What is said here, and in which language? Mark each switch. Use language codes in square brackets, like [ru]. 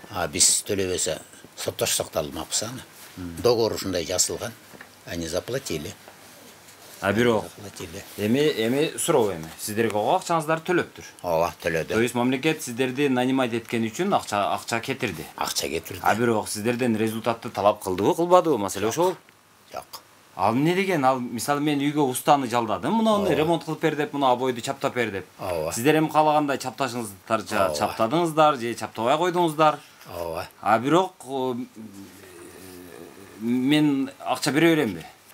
[ky] Биз төлөбөсө соттошсок да алмакпыз аны. Договор ушундай жазылган. [ru] Они заплатили. [ky] Бирок эми суроо эми сиздерге акчаңыздар төлөптүр. Ооба, төлөдү. То есть мамлекет сиздерди нанимать эткен үчүн акча кетирди. Акча кетирди. Бирок сиздерден результатты талап кылдыбы, кылбадыбы? Маселе ошол. Жок. Ал эмне деген? Ал мисалы мен үйгө устаны жалдадым, муну ремонт кылып бер деп, муну обойду чаптап бер деп. Ооба. Сиздер эми каалагандай чапташыңыздар, чаптадыңыздар же чаптабай койдуңуздар. Ооба. Бирок мен акча бере беремби?